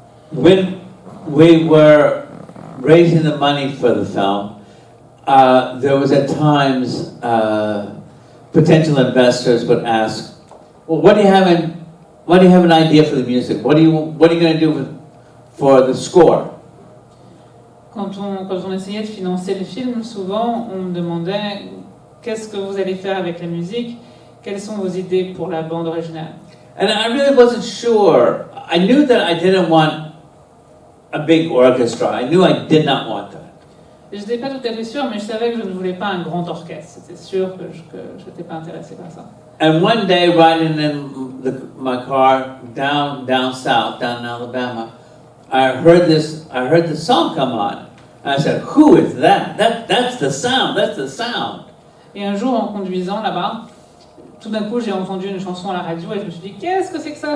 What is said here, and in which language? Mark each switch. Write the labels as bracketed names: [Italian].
[English] When we were raising the money for the film, there was at times potential investors would ask, "Well, what do you have an idea for the music? What are you going to do for the score?" [French] Quand on essayait de financer le film, souvent on me demandait qu'est-ce que vous allez faire avec la musique, quelles sont vos idées pour la bande originale. [English] And I really wasn't sure. I knew that I didn't want a big orchestra. I knew I did not want that. [French] Je n'étais pas tout à fait sûre, mais je savais que je ne voulais pas un grand orchestre. C'était sûr que je n'étais pas intéressée par ça. [English] And one day, riding in my car down south, down in Alabama, I heard the song come on. And I said, "Who is that? That's the sound. That's the sound." [French] Et un jour, en conduisant là-bas, tout d'un coup, j'ai entendu une chanson à la radio et je me suis dit, qu'est-ce que c'est que ça?